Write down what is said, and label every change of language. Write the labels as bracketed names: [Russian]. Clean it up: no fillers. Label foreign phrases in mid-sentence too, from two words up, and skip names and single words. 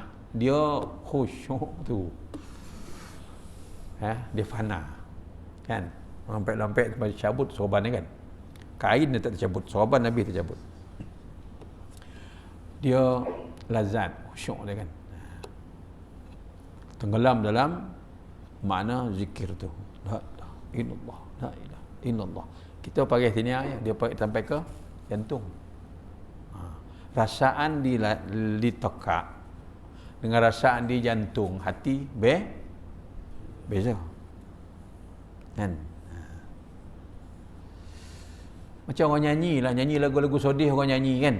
[Malay] Dia khusyuk tu. Dia fana. Kan? Lompek-lompek tu cabut sorban ni kan. Kain dia tak tercabut, sorban Nabi tercabut. Dia lazat, khusyuk dia kan. Tenggelam dalam makna zikir tu. [Arabic] لا إله إلا الله، لا إله إلا الله. [Malay] Kita pakai sini dia sampai ke jantung. Rasaan di tokak dengan rasaan di jantung hati beza kan. Macam orang nyanyi lagu-lagu sedih, orang nyanyi kan.